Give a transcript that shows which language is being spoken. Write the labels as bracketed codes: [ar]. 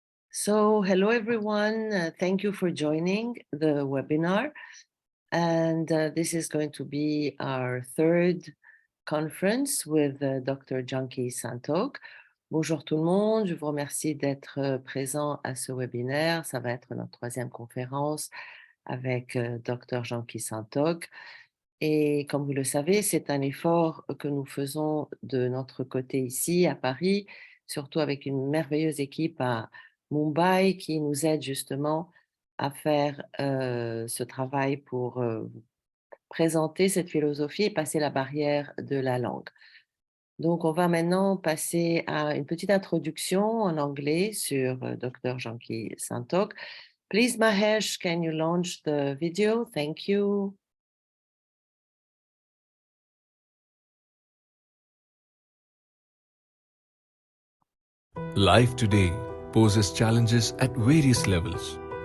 [en] So hello everyone, thank you for joining the webinar. And this is going to be our third conference with Dr. Janki Santoke. [fr] Bonjour tout le monde, je vous remercie d'être présent à ce webinaire. Ça va être notre troisième conférence avec Dr. Janki Santoke. Et comme vous le savez, c'est un effort que nous faisons de notre côté ici à Paris, surtout avec une merveilleuse équipe à Mumbai qui nous aide justement à faire ce travail pour présenter cette philosophie et passer la barrière de la langue. Donc, on va maintenant passer à une petite introduction en anglais sur Dr. Janki Santoke. [en] Please, Mahesh, can you launch the video? Thank you. Life today poses challenges at various levels.